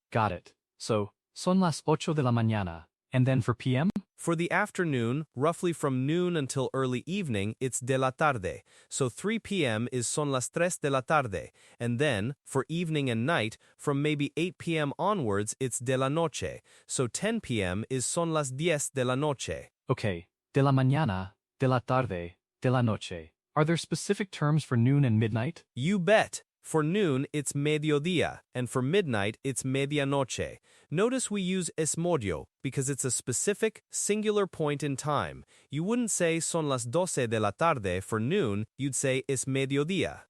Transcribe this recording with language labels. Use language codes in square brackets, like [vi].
[en] Got it. So, [es] son las 8 de la mañana. [en] And then for PM? For the afternoon, roughly from noon until early evening, it's [es] de la tarde. [en] So 3 p.m. is [es] son las 3 de la tarde. [en] And then, for evening and night, from maybe 8 p.m. onwards, it's [es] de la noche. [en] So 10 p.m. is [es] son las 10 de la noche. Okay, de la mañana, de la tarde, de la noche. [en] Are there specific terms for noon and midnight? You bet. For noon, it's mediodía, and for midnight, it's medianoche. Notice we use [es] es medio [en] because it's a specific, singular point in time. You wouldn't say [es] son las 12 de la tarde [en] for noon, you'd say [es] es mediodía.